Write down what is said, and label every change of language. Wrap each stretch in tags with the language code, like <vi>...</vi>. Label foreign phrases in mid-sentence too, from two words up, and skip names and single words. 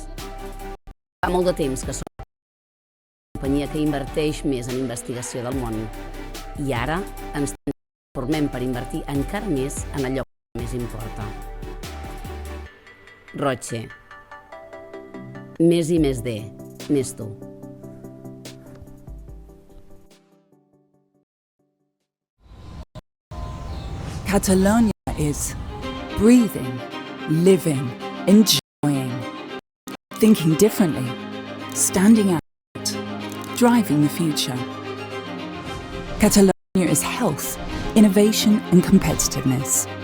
<ca>Fa molt de temps que som la companyia que inverteix més en investigació del món i ara ens transformem per invertir encara més en allò que més importa. Roche. Més i més de, més tu.</ca> <en>Catalonia is breathing, living, enjoying, thinking differently, standing out, driving the future. Catalonia is health, innovation and competitiveness.</en>